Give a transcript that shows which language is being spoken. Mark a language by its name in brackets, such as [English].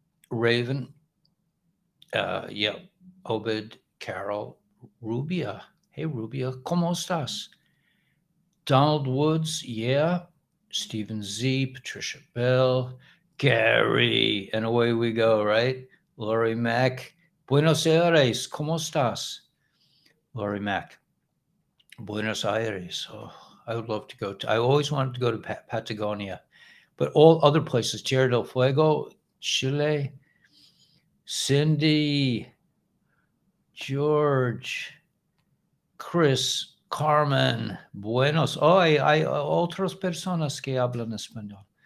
[English] Raven, yep, Obed, Carol, Rubia. Hey, Rubia, [Spanish] ¿cómo estás? [English] Donald Woods, yeah. Stephen Z, Patricia Bell, Gary, and away we go, right? [Spanish] Laurie Mack, Buenos Aires, ¿cómo estás? [English] Laurie Mack, Buenos Aires. Oh, I would love to go to, I always wanted to go to Patagonia, but all other places, Tierra del Fuego, Chile, Cindy, George, Chris, Carmen, Buenos. [Spanish] Oh, hay otras personas que hablan español.